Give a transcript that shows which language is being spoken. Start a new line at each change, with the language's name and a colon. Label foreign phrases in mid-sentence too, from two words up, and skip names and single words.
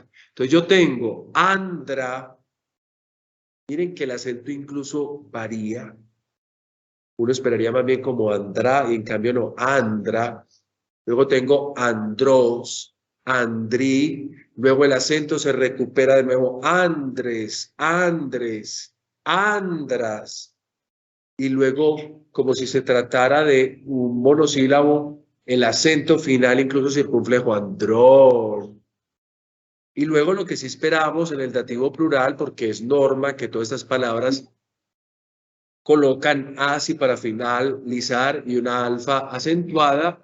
Spanish: Entonces yo tengo andra. Miren que el acento incluso varía. Uno esperaría más bien como andra y en cambio no, andra. Luego tengo
Greek: ἀνδρός, ἀνδρί.
Spanish: Luego el acento se recupera de nuevo.
Greek: ἄνδρες, ἄνδρες, ἄνδρας.
Spanish: Y luego, como si se tratara de un monosílabo, el acento final incluso circunflejo, andrón. Y luego lo que sí esperamos en el dativo plural, porque es norma que todas estas palabras colocan asi para finalizar y una alfa acentuada.